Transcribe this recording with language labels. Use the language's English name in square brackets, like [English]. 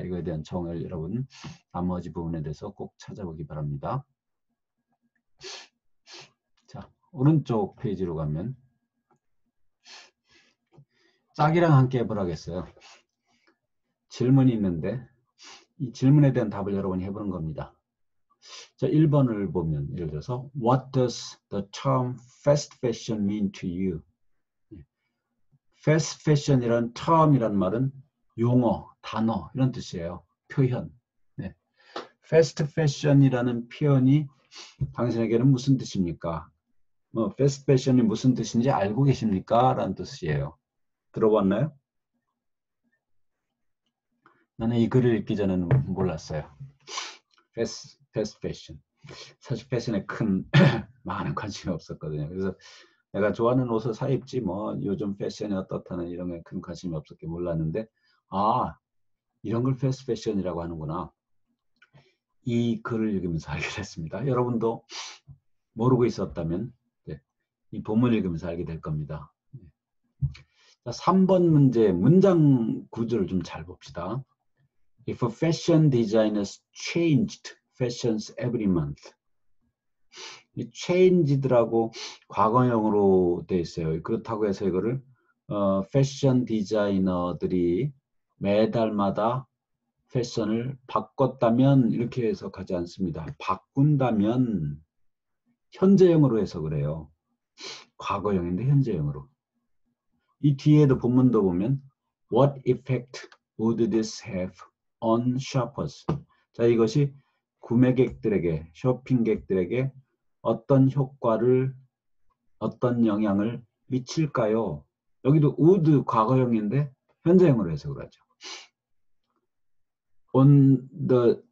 [Korean] 이거에 대한 정의를 여러분 나머지 부분에 대해서 꼭 찾아보기 바랍니다. 자, 오른쪽 페이지로 가면 짝이랑 함께 해보라겠어요. 질문이 있는데 이 질문에 대한 답을 여러분이 해보는 겁니다. 자, 1번을 보면 예를 들어서 [English] What does the term fast fashion mean to you? [Korean] fast fashion이란 term이란 말은 용어, 단어 이런 뜻이에요. 표현. 네. fast fashion이라는 표현이 당신에게는 무슨 뜻입니까? fast fashion이 무슨 뜻인지 알고 계십니까? 라는 뜻이에요. 들어봤나요? 나는 이 글을 읽기 전에는 몰랐어요. [English] fast fashion. [Korean] 사실 패션에 큰 많은 관심이 없었거든요. 그래서 내가 좋아하는 옷을 사 입지 뭐 요즘 패션이 어떻다는 이런 게 큰 관심이 없었게 몰랐는데 이런 걸 패스트 패션이라고 하는구나. 이 글을 읽으면서 알게 됐습니다. 여러분도 모르고 있었다면 이 본문을 읽으면서 알게 될 겁니다. 자, 3번 문제 문장 구조를 좀 잘 봅시다. [English] If fashion designers changed fashions every month. [Korean] 이 changed라고 과거형으로 되어 있어요. 그렇다고 해서 이거를 패션 디자이너들이 매달마다 패션을 바꿨다면 이렇게 해석하지 않습니다. 바꾼다면 현재형으로 해석을 해요. 과거형인데 현재형으로. 이 뒤에도 본문도 보면 [English] What effect would this have on shoppers? [Korean] 자, 이것이 구매객들에게, 쇼핑객들에게 어떤 효과를, 어떤 영향을 미칠까요? 여기도 would 과거형인데 현재형으로 해석을 하죠. [English] On the